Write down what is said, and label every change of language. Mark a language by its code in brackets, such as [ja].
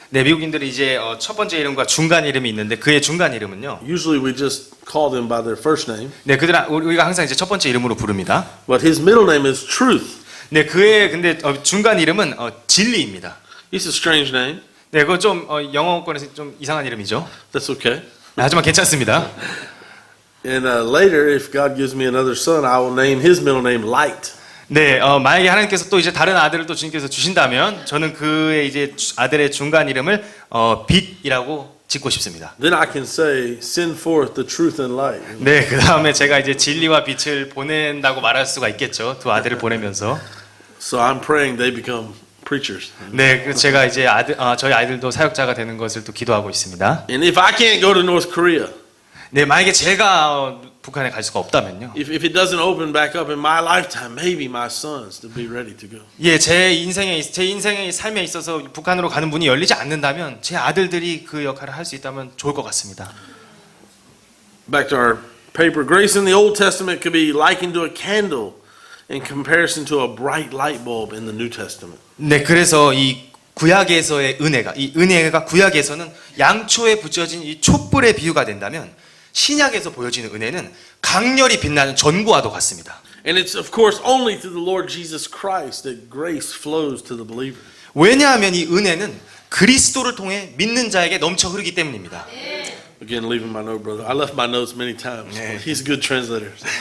[ko] 네, 미국인들이 이제 첫 번째 이름과 중간 이름이 있는데 그의 중간 이름은요. [en] Usually we just call them by their first name. [ko] 네, 우리가 항상 이제 첫 번째 이름으로 부릅니다. [en] But his middle name is Truth. [ko] 네, 그의 근데 중간 이름은 진리입니다. [en] It's a strange name. [ko] 네, 그거 좀 영어권에서 좀 이상한 이름이죠. [en] That's okay. [ko] 하지만 괜찮습니다. [en] And later, if God gives me another son, I will name his middle name Light. [ko] 네, 만약에 하나님께서 또 이제 다른 아들을 또 주님께서 주신다면 저는 그의 이제 아들의 중간 이름을 빛이라고 짓고 싶습니다. [en] Then I can say, send forth the truth and light. [ko] 네, 그 다음에 제가 이제 진리와 빛을 보낸다고 말할 수가 있겠죠. 두 아들을 보내면서. [en] So I'm praying they become preachers. [ko] 네, 그래서 제가 이제 저희 아이들도 사역자가 되는 것을 또 기도하고 있습니다. [en] And if I can't go to North Korea, [ko] 네, 만약에 제가 북한에 갈 수가 없다면요. [en] if it doesn't open back up in my lifetime, maybe my sons to be ready to go. [ko] 예, 제 인생의 삶에 있어서 북한으로 가는 문이 열리지 않는다면 제 아들들이 그 역할을 할 수 있다면 좋을 것 같습니다. [en] Back to our paper. Grace in the Old Testament could be likened to a candle in comparison to a bright light bulb in the New Testament. [ko] 네, 그래서 이 구약에서의 이 은혜가 구약에서는 양초에 붙여진 이 촛불의 비유가 된다면 신약에서 보여지는 은혜는 강렬히 빛나는 전구와도 같습니다. [en] And it's of course only through the Lord Jesus Christ that grace flows to the believer. [ko] 왜냐하면 이 은혜는 그리스도를 통해 믿는 자에게 넘쳐 흐르기 때문입니다. [en] Again, leaving my note, brother. I left my notes many times. He's a good translator.